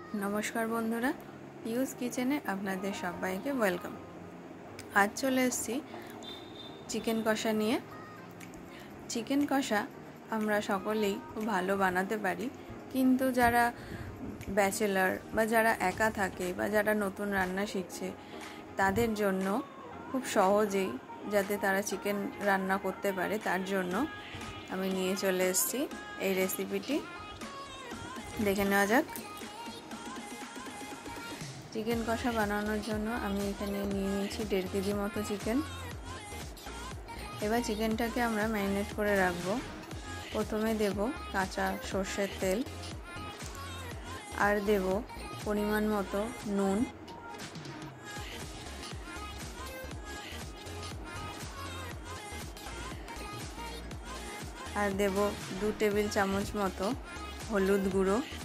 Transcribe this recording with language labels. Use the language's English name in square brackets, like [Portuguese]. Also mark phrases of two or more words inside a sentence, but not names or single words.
[Bangla] নমস্কার বন্ধুরা পীযূষ কিচেনে আপনাদের সবাইকে ওয়েলকাম। আজ চলে এসেছি চিকেন কষা নিয়ে। চিকেন কষা আমরা সকলেই খুব ভালো বানাতে পারি, কিন্তু যারা ব্যাচেলর বা যারা একা থাকে বা যারা নতুন রান্না শিখছে তাদের জন্য খুব সহজেই যাতে তারা চিকেন রান্না করতে পারে তার জন্য আমি নিয়ে চলে এসেছি এই রেসিপিটি। দেখে নেওয়া যাক। চিকেন কষা বানানোর জন্য আমি এখানে নিয়ে নিয়েছি 1.5 কেজি মতো চিকেন। এবার চিকেনটাকে আমরা ম্যারিনেট করে রাখবো। প্রথমে দেব কাঁচা সর্ষের তেল আর দেব পরিমাণ মতো নুন, আর দেব 2 টেবিল চামচ মতো হলুদ গুঁড়ো,